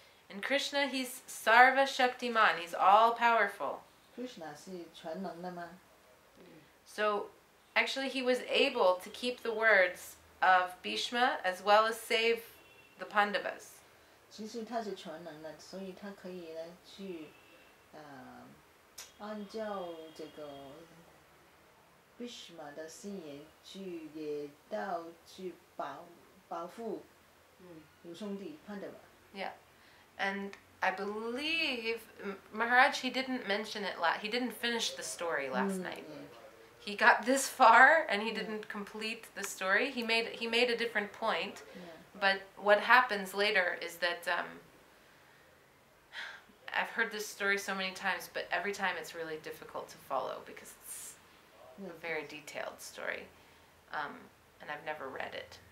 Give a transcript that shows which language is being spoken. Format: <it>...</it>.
<en>And Krishna, he's Sarva Shaktiman. He's all powerful.</en> <zh>Krishna 是全能的吗？</zh> <en>So actually, he was able to keep the words of Bhishma as well as save the Pandavas.</en> <zh>其实他是全能的，所以他可以呢去，按照这个 Bhishma 的誓言去也到去保护武松帝潘德瓦。</zh> <en>Yeah. And I believe Maharaj, he didn't mention it he didn't finish the story last night. He got this far and he didn't complete the story. He made a different point. But what happens later is that I've heard this story so many times, but every time it's really difficult to follow because it's a very detailed story, and I've never read it.</en>